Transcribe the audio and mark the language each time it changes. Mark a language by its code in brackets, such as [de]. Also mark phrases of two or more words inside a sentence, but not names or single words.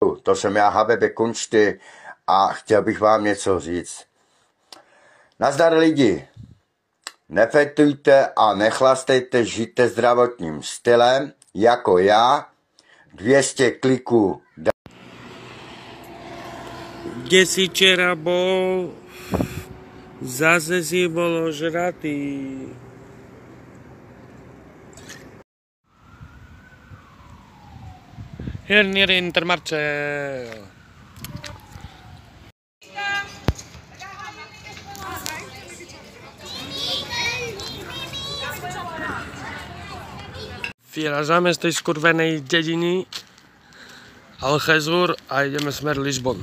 [cs] To jsem já, Habebe Kunšty, a chtěl bych vám něco říct. Nazdar lidi, nefetujte a nechlastejte, žijte zdravotním stylem, jako já, 200 kliků. [sk] Kde si včera bol? Zase si bol ožratý. Hernier Intermarché. Vyražame z tej skurvenej dediny Alchezur a ideme smer Lisbon.